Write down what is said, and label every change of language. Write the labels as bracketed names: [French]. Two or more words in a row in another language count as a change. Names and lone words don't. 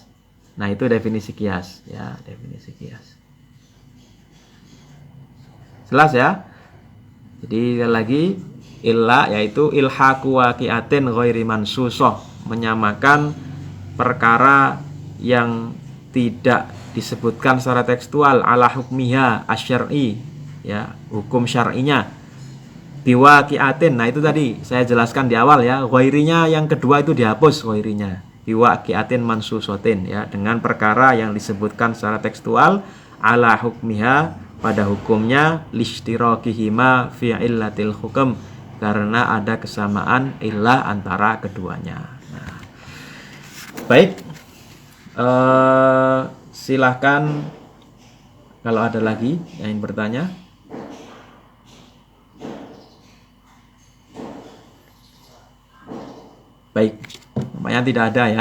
[Indonesian] Nah, itu definisi kias ya, definisi kias. Jelas ya? Jadi lagi illah yaitu [Arabic] إلحاق واقعة غير منصوصة, [Indonesian] menyamakan perkara yang tidak disebutkan secara tekstual [Arabic] على حكمها الشرعي [Indonesian] ya, hukum syar'inya biwaqi'atin. Nah, itu tadi saya jelaskan di awal ya, ghairinya yang kedua itu dihapus, ghairinya [Arabic] بواقعة منصوصة [Indonesian] ya, dengan perkara yang disebutkan secara tekstual [Arabic] على حكمها [Indonesian] pada hukumnya [Arabic] لاشتراكهما في علة الحكم, [Indonesian] karena ada kesamaan illah antara keduanya. Nah, baik, silahkan kalau ada lagi yang ingin bertanya. Baik, namanya tidak ada ya.